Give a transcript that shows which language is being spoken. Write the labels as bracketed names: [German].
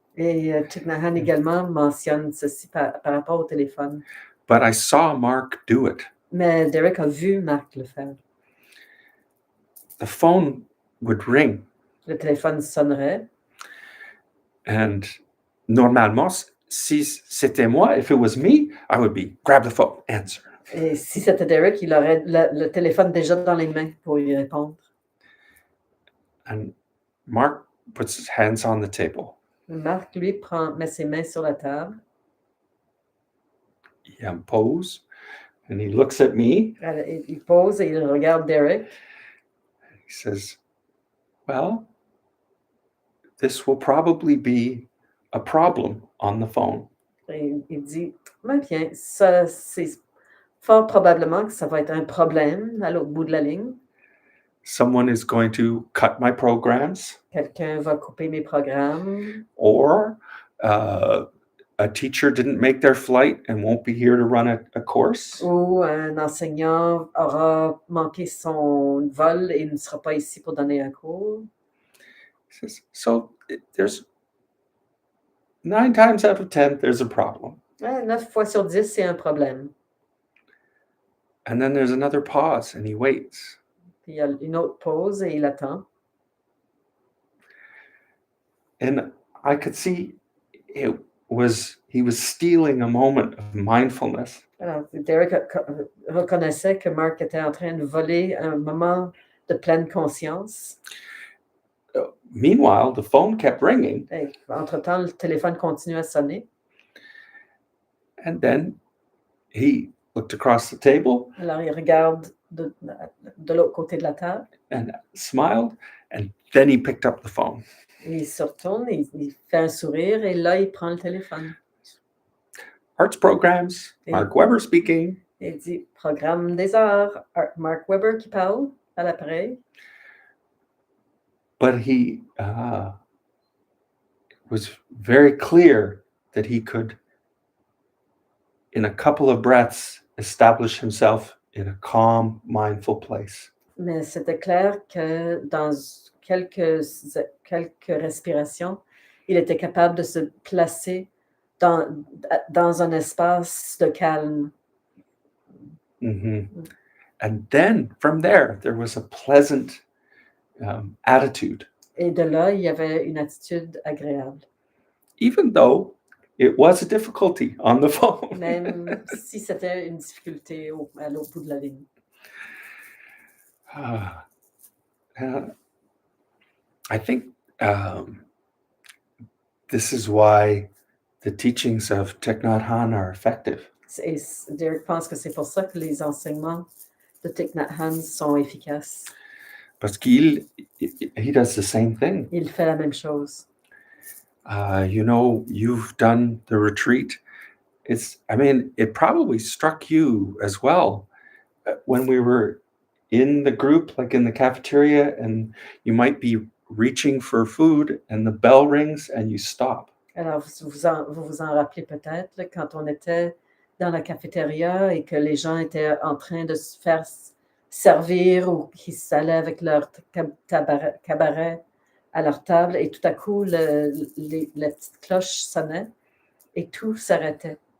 [French] Et Thich Nhat Hanh également mentionne ceci par rapport au téléphone. [English] But I saw Mark do it. [French] Mais Derek a vu Marc le faire. [English] The phone would ring. [French] Le téléphone sonnerait. [English] And [French] normalement, si c'était moi, [English] if it was me, I would be grab the phone, answer. [French] Et si c'était Derek, il aurait le téléphone déjà dans les mains pour y répondre. [English] And Mark puts his hands on the table. [French] Marc, lui, met ses mains sur la table. [English] He pose, and he looks at me. [French] Il pose et il regarde Derek. [English] He says, well, this will probably be a problem on the phone. [French] Et il dit, bien, ça, c'est fort probablement que ça va être un problème à l'autre bout de la ligne. [English] Someone is going to cut my programs. [French] Quelqu'un va couper mes programmes. [English] Or a teacher didn't make their flight and won't be here to run a course. [French] Ou un enseignant aura manqué son vol et ne sera pas ici pour donner un cours. [English] So there's 9 times out of 10, there's a problem. [French] 9 fois sur 10, c'est un problème. [English] And then there's another pause, and he waits. [French] Puis il y a une autre pause et il attend. [English] And I could see he was stealing a moment of mindfulness. [French] Alors, Derek reconnaissait que Marc était en train de voler un moment de pleine conscience. [English] Meanwhile, the phone kept ringing. [French] Et, entre-temps, le téléphone continuait à sonner. [English] And then he looked across the table. [French] Alors, il regarde de l'autre côté de la table. [English] And smiled, and then he picked up the phone. [French] Il se retourne, il fait un sourire et là, il prend le téléphone. [English] Arts programs, Mark Weber speaking. [French] Il dit, programme des arts, Mark Weber qui parle à l'appareil. [English] But he was very clear that he could, in a couple of breaths, establish himself in a calm, mindful place. [French] Mais c'était clair que dans quelques respirations, il était capable de se placer dans un espace de calme. [English] And then from there was a pleasant attitude. [French] Et de là, il y avait une attitude agréable. [English] Even though it was a difficulty on the phone. [French] Même si c'était une difficulté à l'autre bout de la ligne. [English] I think this is why the teachings of Thich Nhat Hanh are effective. [French] Et Derek pense que c'est pour ça que les enseignements de Thich Nhat Hanh sont efficaces. Parce qu'il [English] he does the same thing. [French] Il fait la même chose. [English] You know, you've done the retreat. It probably struck you as well when we were in the group, like in the cafeteria, and you might be reaching for food and the bell rings and you stop. [French] Alors, vous vous en rappelez peut-être, là, quand on était dans la cafétéria et que les gens étaient en train de se faire servir ou qu'ils allaient avec leur cabaret à leur table et tout à coup, la petite cloche sonnait et tout s'arrêtait.